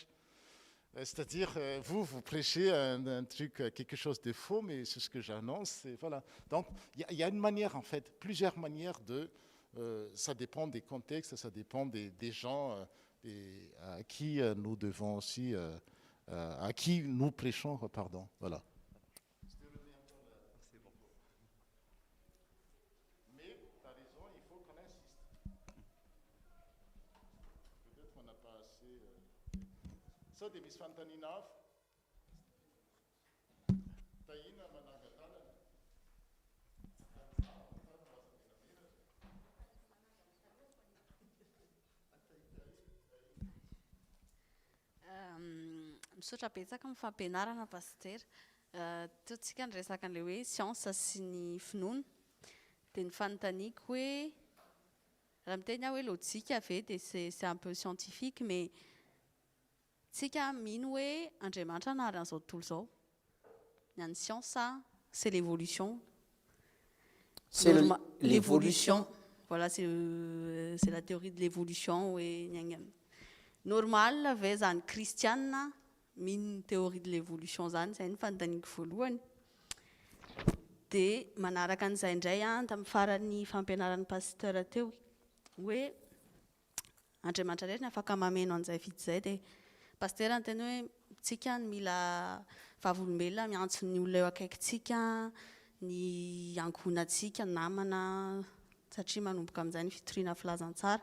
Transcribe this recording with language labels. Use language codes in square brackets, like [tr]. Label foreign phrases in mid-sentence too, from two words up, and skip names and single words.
[fr] C'est-à-dire, vous prêchez un truc, quelque chose de faux, mais c'est ce que j'annonce. Voilà. Donc, il y a une manière, en fait, plusieurs manières ça dépend des contextes, ça dépend des gens à qui nous devons aussi, à qui nous prêchons, pardon. Voilà. So det misst fantan enough. Taina manangatana. [mg] Misaotra betsaka amin'ny fampianarana Pasteur. Totsika ny resaka an'ilay hoe siansa sy ny finoana. Dia ny fanontaniako hoe raha miteny aho hoe lojika ve dia [fr] c'est un peu scientifique, [mg] mais tsika mino hoe Andriamanitra nahary an'izao tontolo izao. Ny an'ny siansa, [fr] c'est l'évolution. C'est l'évolution. Voilà, c'est la théorie de l'évolution. [mg] Normal ve zany kristiana mino ny [fr] théorie de l'évolution [mg] zany, izay ny fanontaniako voalohany. Dia manaraka an'izay indray tamin'ny faran'ny fampianaran'ny Pasteur teo hoe Andriamanitra rehetra ny afaka mameno an'izay vitsy izay, dia Pasteur anteny hoe tsika mila vavolombelona miantso ny olona eo akaikintsika, ny ankohonantsika, namana, satria manomboka amin'izay ny fitoriana filazantsara.